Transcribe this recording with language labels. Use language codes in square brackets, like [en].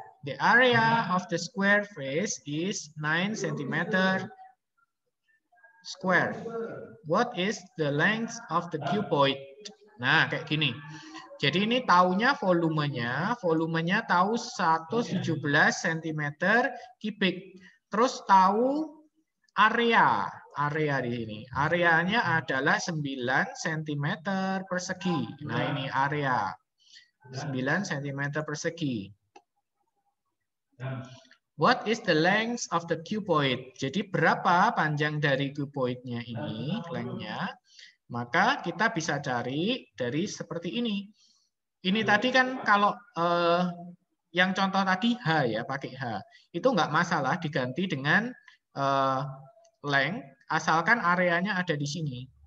[en] The area of the square face is 9 cm square. What is the length of the cuboid? [id] Nah, kayak gini. Jadi ini taunya volumenya tahu 117 cm kubik. Terus tahu area di sini. Areanya adalah 9 cm persegi. Nah, ini area 9 cm persegi. [en] What is the length of the cuboid? [id] Jadi berapa panjang dari cuboidnya ini, lengthnya? Maka kita bisa cari dari seperti ini. Ini tadi kan kalau yang contoh tadi H ya, pakai H. Itu nggak masalah diganti dengan length, asalkan areanya ada di sini.